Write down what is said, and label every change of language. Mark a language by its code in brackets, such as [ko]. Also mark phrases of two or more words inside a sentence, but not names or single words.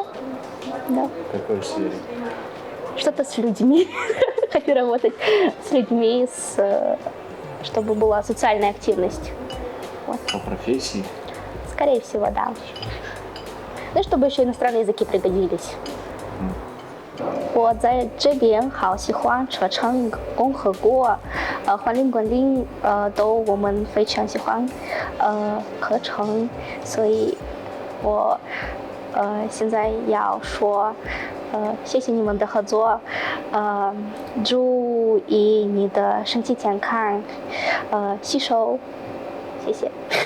[ru] В какой сфере? Что-то с людьми. Хочу работать с людьми, чтобы была социальная активность. Вот. По профессии? Скорее всего, да. Ну и чтобы еще иностранные языки пригодились. [zh] 我在这边好喜欢车臣共和国，环境管理都我们非常喜欢合成，所以我现在要说谢谢你们的合作，注意你的身体健康，洗手，谢谢。